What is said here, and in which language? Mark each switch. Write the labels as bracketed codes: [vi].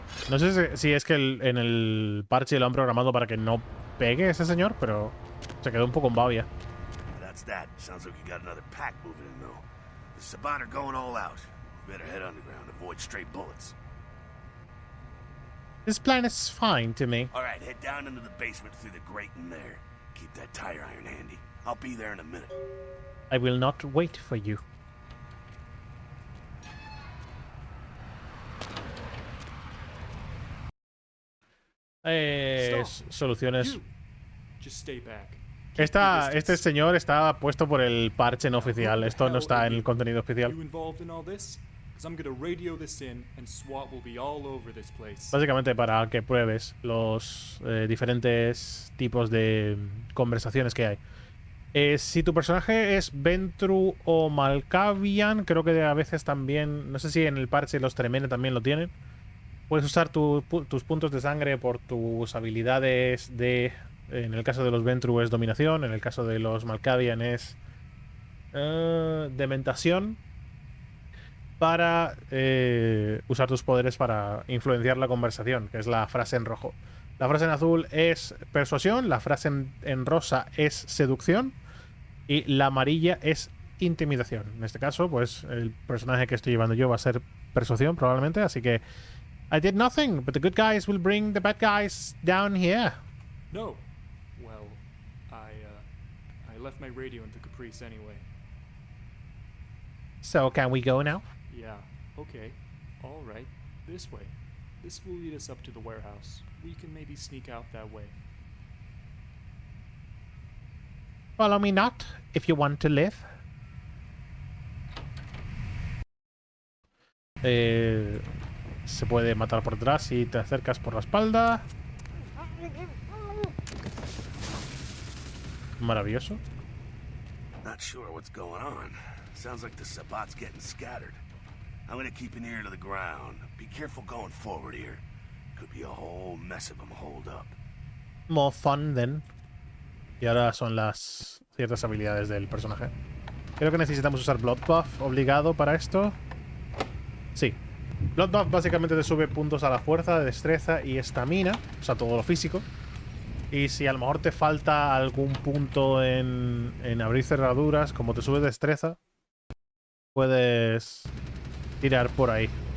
[es] No sé si es que en el parche lo han programado para que no pegue ese señor, pero se quedó un poco en babia. [en] That's that. Sounds like you got another pack moving in, though. The Sabbat are going all out. Better head underground, avoid straight bullets. This plan is fine to me. Alright, head down into the basement through the grate in there. Keep that tire iron handy. I'll be there in a minute. I will not wait for you. [es] Soluciones. [en] Just stay back. [es] Este señor está puesto por el parche no oficial. Esto no está en el contenido oficial. [en] You involved in all this? Because I'm gonna radio this in and SWAT will be all over this place. [es] Básicamente para que pruebes los diferentes tipos de conversaciones que hay. Si tu personaje es Ventru o Malkavian, creo que a veces también, no sé si en el parche los Tremene también lo tienen. Puedes usar tus puntos de sangre por tus habilidades de... En el caso de los Ventru es dominación, en el caso de los Malkavian es dementación, para usar tus poderes para influenciar la conversación, que es la frase en rojo. La frase en azul es persuasión, la frase en rosa es seducción y la amarilla es intimidación. En este caso, pues el personaje que estoy llevando yo va a ser persuasión probablemente, así que [en] I did nothing, but the good guys will bring the bad guys down here. No. Well, I left my radio in the Caprice anyway. So can we go now? Yeah, okay. All right. This way. This will lead us up to the warehouse. We can maybe sneak out that way. Follow me not, if you want to live. [es] Se puede matar por detrás si te acercas por la espalda. Maravilloso. [en] Not sure what's going on. Sounds like the Sabat's getting scattered. I'm gonna keep an ear to the ground. Be careful going forward here. Could be a whole mess of them holed up. More fun then. [es] Y ahora son las ciertas habilidades del personaje. Creo que necesitamos usar Blood Buff obligado para esto. Sí. Blood Buff básicamente te sube puntos a la fuerza, destreza y estamina. O sea, todo lo físico. Y si a lo mejor te falta algún punto en abrir cerraduras, como te sube destreza, puedes tirar por ahí.